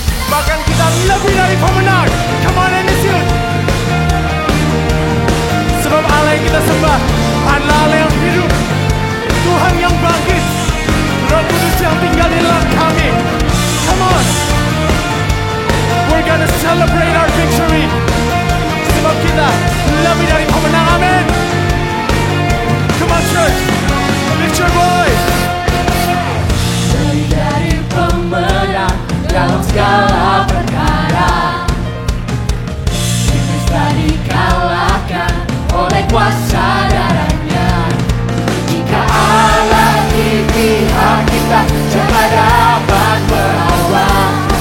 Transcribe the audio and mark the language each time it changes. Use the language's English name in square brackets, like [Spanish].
[Indonesian] Bahkan kita lebih dari pemenang. [English] Come on, and it's You. [Indonesian] Sebab Allah yang kita sembah adalah Allah yang hidup, Tuhan yang bangkit, Roh Kudus yang tinggal di dalam kami. [English] Come on, we're gonna celebrate our victory. [Indonesian] Sebab kita lebih dari pemenang, amin. [English] Come on, church, lift your voice. [Indonesian] Lebih dari pemenang dalam segala perkara. Iblis tadi kalahkan oleh kuasa darahnya. Jika Allah di pihak kita, siapa dapat melawan?